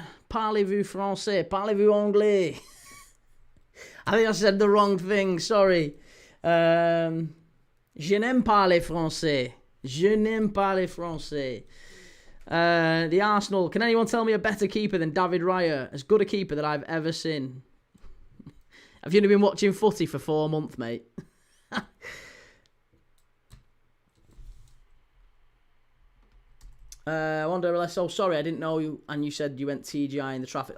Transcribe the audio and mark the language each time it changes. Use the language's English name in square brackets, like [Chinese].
[French] Parlez-vous français? Parlez-vous anglais? [English] I think I said the wrong thing, sorry. [French] Je n'aime pas les français. Je n'aime pas les français. [English] The Arsenal. Can anyone tell me a better keeper than David Raya? As good a keeper that I've ever seen. Have you only been watching footy for 4 months, mate? I wonder, oh, sorry, I didn't know you, and you said you went TGI in the traffic.